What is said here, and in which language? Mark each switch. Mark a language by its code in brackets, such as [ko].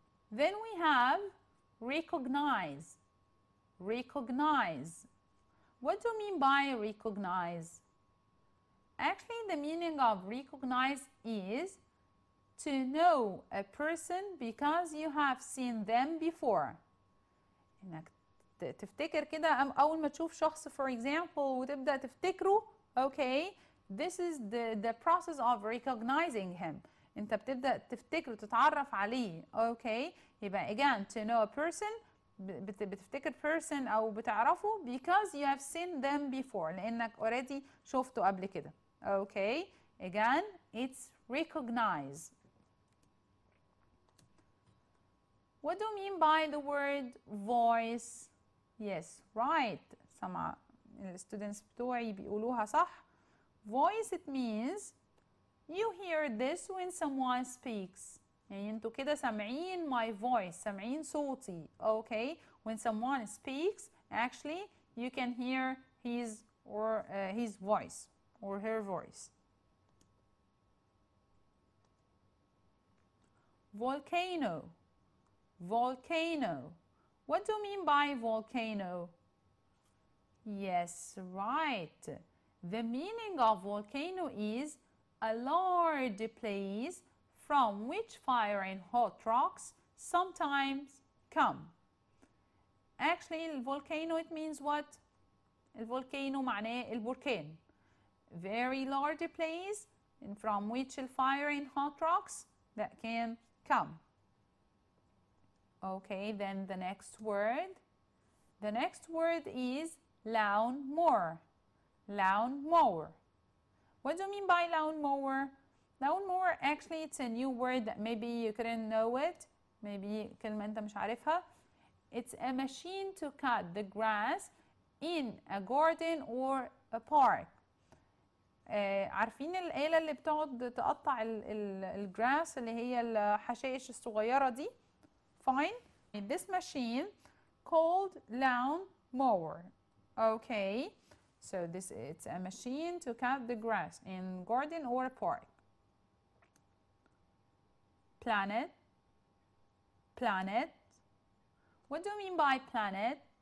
[en] Then we have recognize. Recognize. What do you mean by recognize? Actually, the meaning of recognize is to know a person because you have seen them before. [ar] إنك تفتكر كده أول ما تشوف شخص [en] for example [ar] وتبدأ تفتكره. [en] Okay, this is the process of recognizing him. [ar] انت بتبدأ تفتكره تتعرف عليه. [en] Okay, [ar] يبقى [en] again to know a person [ar] بتفتكر [en] person [ar] أو بتعرفه [en] because you have seen them before [ar] لأنك [en] already [ar] شفته قبل كده. [en] Okay, again it's recognize. What do you mean by the word voice? Yes, right. [ar] سمع الستودنتس بتوعي بيقولوها صح. [en] Voice, it means you hear this when someone speaks. [ar] يعني انتوا كده سامعين [en] my voice, [ar] سامعين صوتي. [en] Okay, when someone speaks, actually you can hear his or his voice or her voice. Volcano. Volcano. What do you mean by volcano? Yes, right. The meaning of volcano is a large place from which fire and hot rocks sometimes come. Actually, volcano, it means what? [ar] الفولكانو معناه البركان. [en] Very large place from which fire and hot rocks that can come. Okay, then the next word. The next word is lawnmower. Lawnmower. What do you mean by lawnmower? Lawnmower, actually it's a new word that maybe you couldn't know it. Maybe [ar] كلمة أنت مش عارفها. [en] It's a machine to cut the grass in a garden or a park. [ar] عارفين الآلة اللي بتقعد تقطع الجراس اللي هي الحشائش الصغيرة دي؟ [en] Fine. This machine called lawn mower. Okay. So it's a machine to cut the grass in garden or a park. Planet. Planet. What do you mean by planet?